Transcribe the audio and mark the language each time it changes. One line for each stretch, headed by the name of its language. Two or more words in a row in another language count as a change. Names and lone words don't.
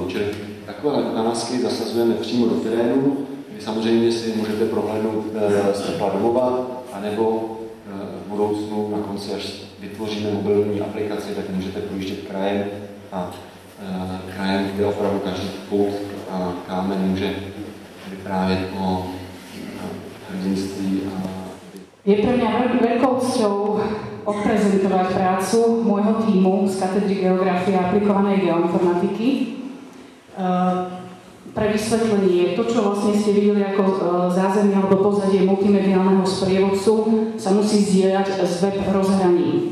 Czech: Čili takové ukázky zasazujeme přímo do terénu, kdy samozřejmě si můžete prohlédnout z tepla domova, anebo v budoucnu na konci, až vytvoříme mobilní aplikaci, tak můžete projíždět krajem a krajem, kde opravdu každý pout a kámen může vyprávět o hrdinství.
Slovak: Je pre mňa veľkou cťou odprezentovať prácu môjho tímu z katedry geografie a aplikovanej geoinformatiky. Pre vysvetlenie, to, čo vlastne ste videli ako zázemie alebo pozadie multimediálneho sprievodcu, sa musí zdieľať z web rozhraní.